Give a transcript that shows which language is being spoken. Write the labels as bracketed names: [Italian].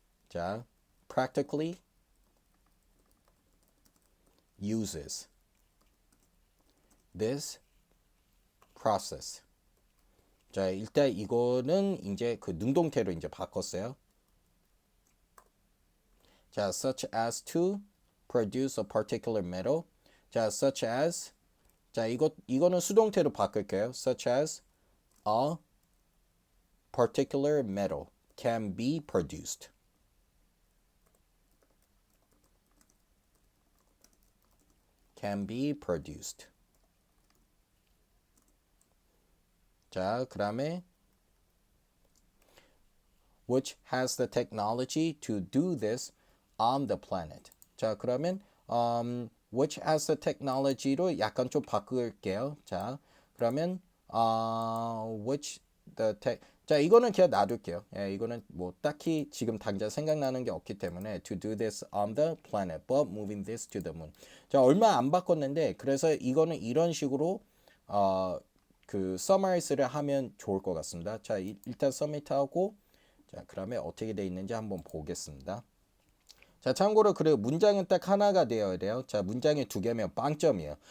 [English] 자, practically uses this process. [Korean] 자, 일단 이거는 이제 그 능동태로 이제 바꿨어요. [English] 자, such as to produce a particular metal. 자, such as. [Korean] 자, 이거는 수동태로 바꿀게요. [English] such as a particular metal can be produced. Can be produced. 자, [Korean] 그 다음에 [English] which has the technology to do this on the planet. [Korean] 자, 그러면 [English] which has the technology [Korean] 로 약간 좀 바꿀게요. [English] 자, 그러면 which the tech. [Korean] 자, 이거는 그냥 놔둘게요. 예, 이거는 뭐 딱히 지금 당장 생각나는 게 없기 때문에 [English] to do this on the planet, but moving this to the moon. [Korean] 자, 얼마 안 바꿨는데 그래서 이거는 이런 식으로 그 summariz를 하면 좋을 것 같습니다. 자, 일단 submit하고 자, 그러면 어떻게 돼 있는지 한번 보겠습니다. 자, 참고로 그래 문장은 딱 하나가 되어야 돼요. 자, 문장이 두 개면 빵점이에요.